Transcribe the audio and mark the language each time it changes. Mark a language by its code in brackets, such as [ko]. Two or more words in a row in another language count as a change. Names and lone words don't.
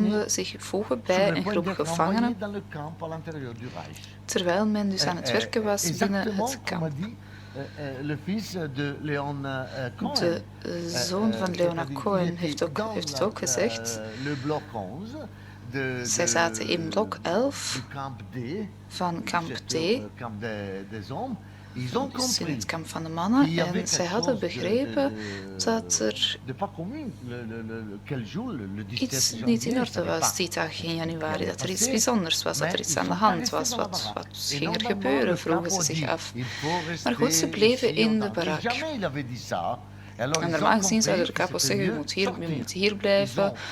[fr] prisonniers [nl] zich voegen [fr] sur [nl] bij [fr] le [nl] een [fr] point [nl] groep [fr] d'être [nl] gevangenen, [fr] envoyés dans le camp à l'intérieur du Reich. [nl] terwijl men dus aan het werken was binnen [fr] Exactement [nl] het [fr] comme a [nl] kamp. [fr] dit le fils de Léon Cohen. [nl] De zoon van Leonard [fr] C'est-à-dire, [nl] Cohen [fr] il [nl] heeft [fr] était [nl] het [fr] dans [nl] ook gezegd. [fr] le bloc 11 [nl] Zij zaten in blok 11 [fr] du camp D, [nl] van kamp D. [fr] camp des hommes. [nl] dus in het kamp van de mannen. En zij hadden begrepen dat er iets niet in orde was die dag in januari. Dat er iets bijzonders was, dat er iets aan de hand was. Wat ging er gebeuren, vroegen ze zich af. Maar goed, ze bleven in de barak. En normaal gezien zouden de kapos zeggen, je moet hier blijven.